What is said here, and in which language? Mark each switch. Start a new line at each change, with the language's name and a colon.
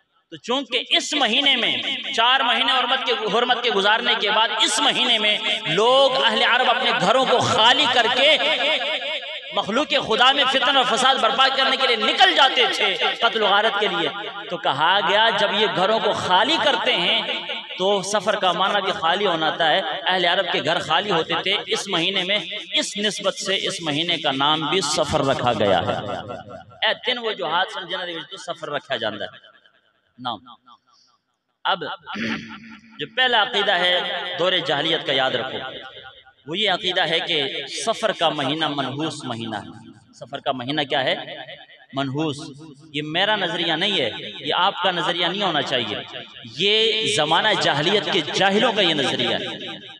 Urdu: تو چونکہ اس مہینے میں چار مہینے حرمت کے گزارنے کے بعد اس مہینے میں لوگ اہل عرب اپنے گھروں کو خالی کر کے مخلوق خدا میں فتن اور فساد برپا کرنے کے لیے نکل جاتے تھے قتل و غارت کے لیے. تو کہا گیا جب یہ گھروں کو خالی کرتے ہیں تو سفر کا معنی بھی خالی ہونا تھا ہے. اہل عرب کے گھر خالی ہوتے تھے اس مہینے میں، اس نسبت سے اس مہینے کا نام بھی سفر رکھا گیا ہے.
Punjabi: اے تین وجوہات سن جنہاں دے وچ تو سفر رکھا جاندہ ہے نام.
Urdu: اب جو پہلا عقیدہ ہے دور جاہلیت کا یاد رکھو، وہ یہ عقیدہ ہے کہ سفر کا مہینہ منحوس مہینہ ہے. سفر کا مہینہ کیا ہے؟ منحوس. یہ میرا نظریہ نہیں ہے، یہ آپ کا نظریہ نہیں ہونا چاہیے، یہ زمانہ جاہلیت کے جاہلوں کا یہ نظریہ ہے.